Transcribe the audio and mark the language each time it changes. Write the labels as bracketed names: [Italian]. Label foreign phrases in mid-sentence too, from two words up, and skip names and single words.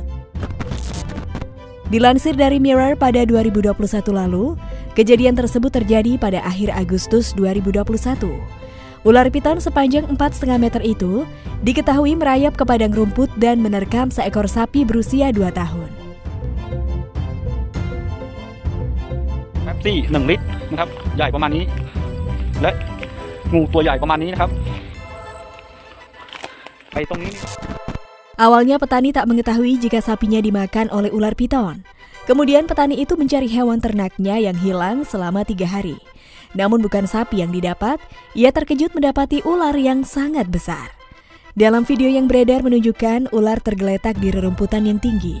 [Indonesian] Dilansir dari Mirror pada 2021 lalu, kejadian tersebut terjadi pada akhir Agustus 2021. Ular piton sepanjang 4,5 meter itu diketahui merayap ke padang rumput dan menerkam seekor sapi berusia 2 tahun. [Thai] Pepsi 1 ลิตรนะครับใหญ่ประมาณนี้และงูตัวใหญ่ประมาณนี้นะครับไปตรงนี้ [Indonesian] Awalnya petani tak mengetahui jika sapinya dimakan oleh ular piton. Kemudian petani itu mencari hewan ternaknya yang hilang selama 3 hari. Namun bukan sapi yang didapat, ia terkejut mendapati ular yang sangat besar. Dalam video yang beredar menunjukkan ular tergeletak di rerumputan yang tinggi.